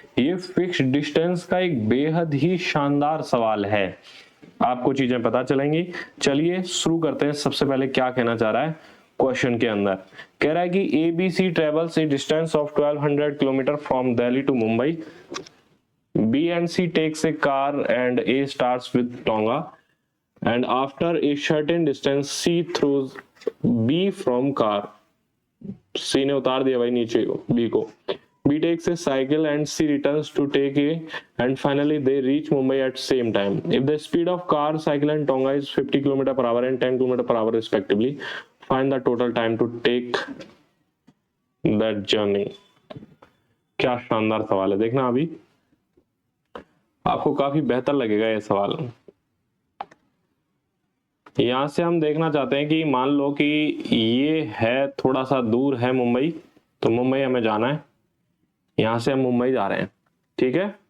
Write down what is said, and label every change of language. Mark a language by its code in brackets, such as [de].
[hi] ये fixed distance का एक बेहद ही शानदार सवाल है, आपको चीजें पता चलेंगी। चलिए शुरू करते हैं। सबसे पहले क्या कहना चाह रहा है क्वेश्चन के अंदर, कह रहा है कि [en] ABC travels a distance of 1200 kilometres from Delhi to Mumbai. B and C takes a car and A starts with Tonga, and after a certain distance C throws B from car. [hi] C ने उतार दिया भाई नीचे B को। [en] B takes a cycle and C returns to take A, and finally they reach Mumbai at same time. If the speed of car, cycle and Tonga is 50 km per hour and 10 km per hour respectively, find the total time to take that journey. [hi] क्या शानदार सवाल है, देखना अभी आपको काफी बेहतर लगेगा ये सवाल। यहां से हम देखना चाहते हैं कि मान लो कि ये है थोड़ा सा दूर है मुंबई, तो मुंबई हमें जाना है, यहां से हम मुंबई जा रहे हैं, ठीक है।